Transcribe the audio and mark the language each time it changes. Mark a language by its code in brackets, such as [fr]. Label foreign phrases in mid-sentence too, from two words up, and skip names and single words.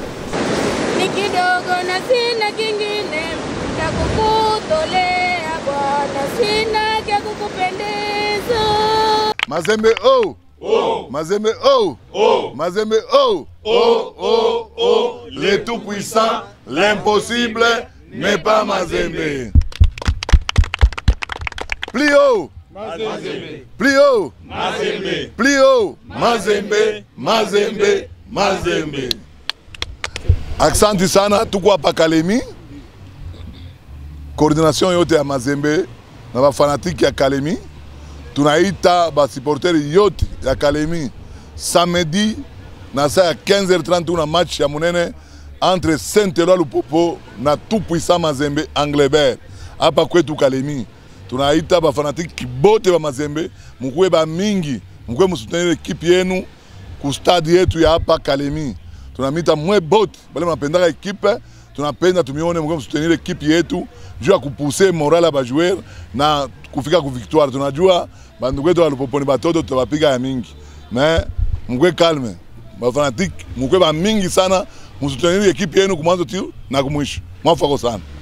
[fr] Mazembe oh! Oh! Mazembe oh! Oh! Mazembe oh! Oh! Oh! Oh! Les tout-puissants, l'impossible n'est pas Mazembe. Plus haut! Mazembe! Plus haut! Mazembe! Plus haut! Mazembe! Mazembe! Mazembe! [sw] Aksanti sana tukwa pa Kalemi. Coordination yote ya Mazembe na ba fanatiki ya Kalemi. Tunaita ba supporters yote ya Kalemi samedi na saa ya 15h30 una match ya munene entre Saint-Eloi Lupopo na tout-puissant Mazembe Anglebert hapa kwetu Kalemi. Tunaita ba fanatiki bote ba Mazembe mkuwe ba mingi, mkuwe msutenir ekipi yenu ku stade yetu ya hapa Kalemi. Tunamita mwe bote bale mnapendaka ekipe, tunapenda tumione mkuwe msutenir ekipi yetu juu ya kupuse moral ba joueur na kufika ku victoire. Tunajua bandu kwetu wa Lupopo ni batoto tutawapiga ya mingi. Mais mkwe calme. Ba fanatique mkwe ba mingi sana, msutenir ekipi yenu kumwanzo tiu na kumwisho. Mwafako sana.